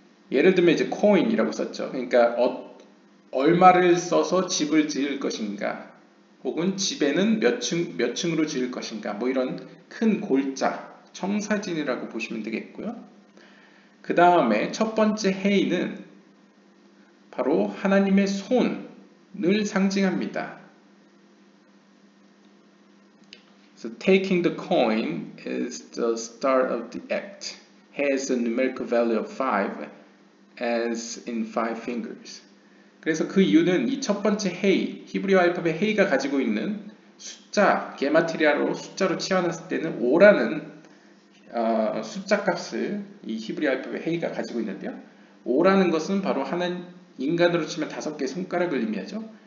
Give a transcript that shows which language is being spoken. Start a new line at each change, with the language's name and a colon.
Korean: 예를 들면 이제 코인이라고 썼죠. 그러니까 얼마를 써서 집을 지을 것인가, 혹은 집에는 몇 층으로 지을 것인가, 뭐 이런 큰 골자, 청사진이라고 보시면 되겠고요. 그 다음에 첫 번째 해이는 바로 하나님의 손을 상징합니다.
English: So taking the coin is the start of the act. Has a numerical value of 5 as in 5 fingers.
Korean: 그래서 그 이유는 이 첫 번째 헤이, 히브리어 알파벳 헤이가 가지고 있는 숫자, 게마트리아로 숫자로 치환했을 때는 5라는 숫자 값을 이 히브리어 알파벳 헤이가 가지고 있는데요. 5라는 것은 바로 인간으로 치면 5개의 손가락을 의미하죠.